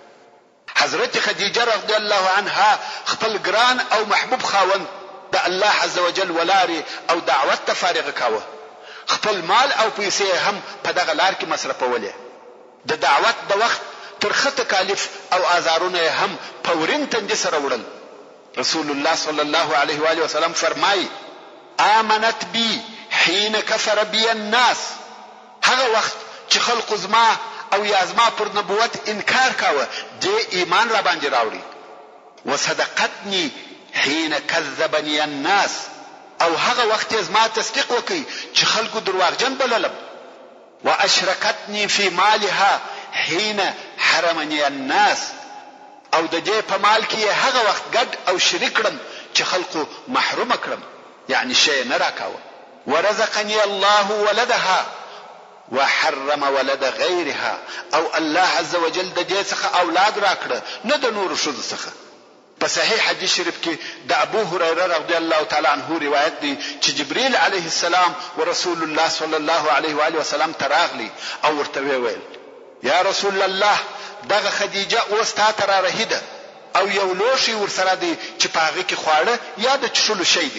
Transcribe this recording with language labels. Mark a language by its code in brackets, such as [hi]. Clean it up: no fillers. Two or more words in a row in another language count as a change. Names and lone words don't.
[ps] حضرت خدیجه [ar] رضی الله عنها [ps] خپل ګران او محبوب خاوند د الله عزوجل ولاره او دعوت ته فارغ کاوه. خپل مال او پیسې هم په دغه لار کې مصرفولې. د دعوت د وخت ترخه تکالیف او آزارونه هم پورین تندې سره وړل. رسول الله [ar] صلی الله علیه و آله وسلم [ps] فرمایي: [ar] آمنت بی حين كفر بي الناس. [ps] هغه وخت چې خلق زما او یا زما پر نبوت انکار کاوه، د ایمان را باندې راوړي. [ar] وصدقتني حين كذبني الناس. [ps] او هغه وخت زما تصدیق وکي چې خلکو درواغجن بللم. [ar] واشركتني في مالها حين حرمني الناس. [ps] او د دې په مال کې هغه وخت ګډ او شریک کړم چې خلکو محروم کړم، یعنی شی نه راکاوه. [ar] ورزقني الله ولدها وحرم ولد غیرها، [ps] او الله [ar] عز وجل [ps] د دې څخه اولاد راکړه نه د نورو ښځو څخه. په صحیح حدیث شریف کې د ابو هريره [ar] رضی الله تعالی عنه [ps] روایت دی چې جبرئیل [ar] علیه السلام [ps] ورسول الله [ar] صلی الله علیه و آله وسلم [ps] تراغلی او ورته ویل [ar] یا رسول الله [ps] دغه خدیجه اوس تا ته رهیده او یو لوشي ورسره دی چې په هغه کې خواړه یا د چښلو شی دی.